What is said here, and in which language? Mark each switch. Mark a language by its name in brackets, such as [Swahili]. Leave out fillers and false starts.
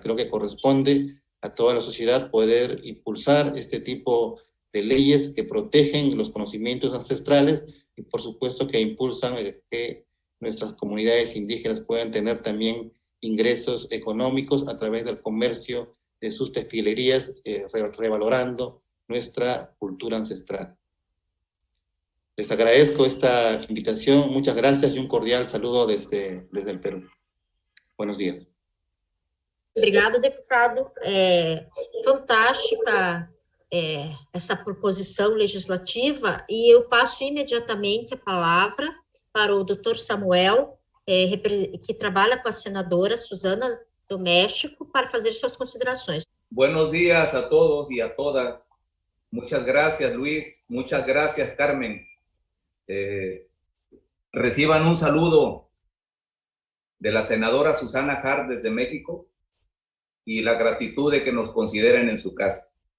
[Spanish] Creo que corresponde a toda la sociedad poder impulsar este tipo de leyes que protegen los conocimientos ancestrales y por supuesto que impulsan que nuestras comunidades indígenas puedan tener también ingresos económicos a través del comercio de sus textilerías, revalorando nuestra cultura ancestral. Les agradezco esta invitación, muchas gracias y un cordial saludo desde el Perú. Buenos días. [Portuguese] Obrigado, deputado. Fantástica essa proposição legislativa e eu passo imediatamente a palavra para o Dr. Samuel, que trabalha com a senadora Susana do México, para fazer suas considerações. [Spanish] Buenos días a todos y a todas. Muchas gracias, Luis. Muchas gracias, Carmen. Reciban un saludo de la senadora Susana Hart desde México y la gratitud de que nos consideren en su casa.